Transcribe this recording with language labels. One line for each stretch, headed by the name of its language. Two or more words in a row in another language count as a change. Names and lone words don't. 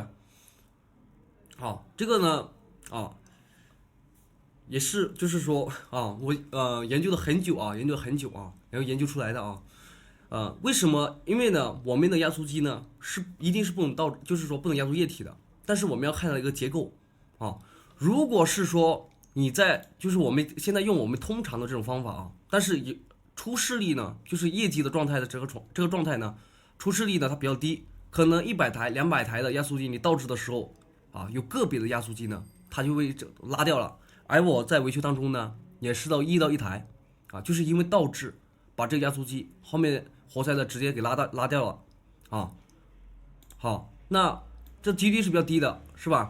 Chinese: 好，這個呢也是就是說我研究了很久啊，然後研究出來的啊，為什麼？因為呢，我們的壓縮機呢一定是不能就是說不能壓縮液體的，但是我們要看到一個結構啊，如果是說你就是我們現在用我們通常的這種方法啊，但是出事率呢，就是液機的狀態的這個狀態呢，出事率呢它比較低，可能100台、200台的壓縮機你倒置的時候有個別的壓縮機呢，它就會拉掉了。而我在維修當中呢，也試到1到1台就是因為倒置，把這個壓縮機後面活塞的直接給拉掉了好，那這幾率是比較低的，是吧？